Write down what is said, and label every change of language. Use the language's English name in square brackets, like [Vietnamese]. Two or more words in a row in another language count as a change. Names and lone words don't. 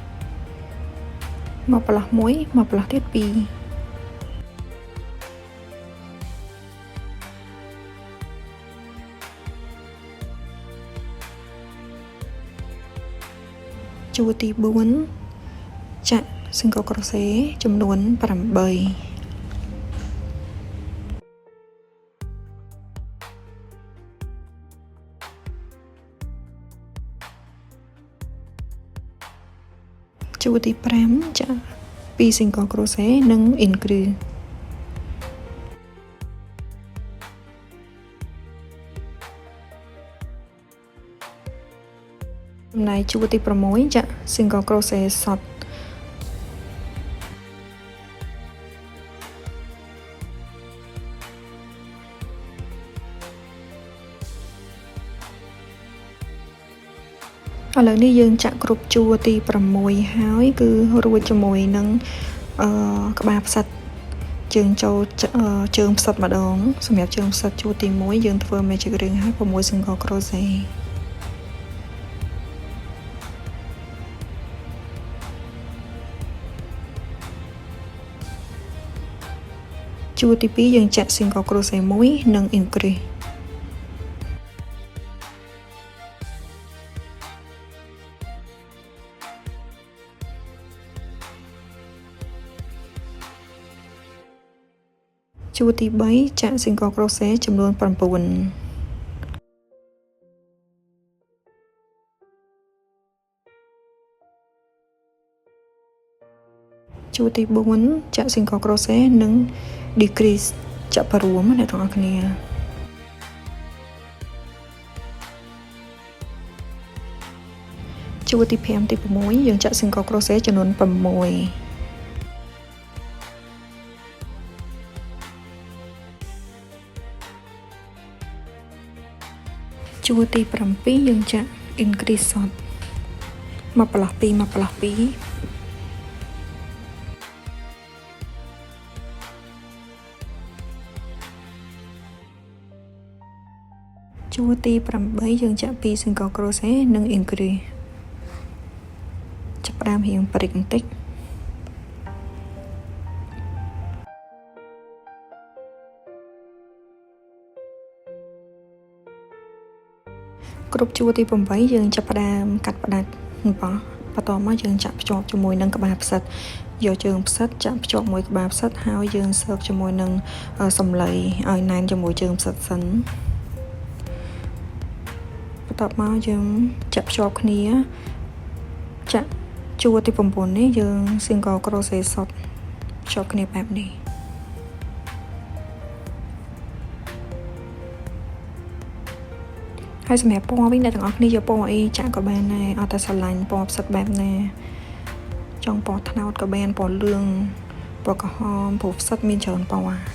[Khmer] មក+1មក+ទៀត2ជួរទី4ចាក់ [English] single crochet [Khmer] ចំនួន8 ជួរទី5ចាក់2 [English] single crochet [Khmer] និង increase ចំណែកជួរទី6ចាក់ [English] single crochet [Khmer] សុទ្ធ ឥឡូវនេះយើងចាក់គ្រប់ជួរទី6ហើយគឺរួចជាមួយនឹងក្បាលផ្សិតជើងចូលជើងផ្សិតម្ដងសម្រាប់ជើងផ្សិតជួរទី1យើងធ្វើ [English] magic ring [Khmer] ហើយ6 [English] single crochet [Khmer] ជួរទី2យើងចាក់ [English] single crochet [Khmer] 1និង increaseជួរទី3ចាក់ [English] single crochet [Khmer] ចំនួន9 ជួរទី4ចាក់ [English] single crochet [Khmer] និង decrease ចាក់បរួមអ្នកទាំងអស់គ្នា ជួរទី5ទី6យើងចាក់ [English] single crochet [Khmer] ចំនួន6 ជួរទី7យើងចាក់ increase សុទ្ធមក+2ជួរទី8យើងចាក់2 [English] single crochet [Khmer] និង increase ចាប់ផ្ដើមរៀងព្រិចបន្តិច គ្រប់ជួរទី8យើងចាប់ផ្ដើមកាត់ផ្ដាច់បន្តមកយើងចាក់ភ្ជាប់ជាមួយនឹងក្បាលផ្សិតយកជើងផ្សិតចាក់ភ្ជាប់មួយក្បាលផ្សិតហើយយើងសើកជាមួយនឹងសំឡីឲ្យណែនជាមួយជើងផ្សិតសិន បន្តមកយើងចាក់ភ្ជាប់គ្នាចាក់ជួរទី9នេះយើង [English] single crochet [Khmer] សុទ្ធភ្ជាប់គ្នាបែបនេះ ហើយសម្រាប់ពណ៌វិញអ្នកទាំងអស់គ្នាយកពណ៌អីចាក់ក៏បានដែរអត់តែស្រឡាញ់ពណ៌ផ្សិតបែបណាចង់ពណ៌ត្នោតក៏បានពណ៌លឿងពណ៌ក្រហមព្រោះផ្សិតមានច្រើនពណ៌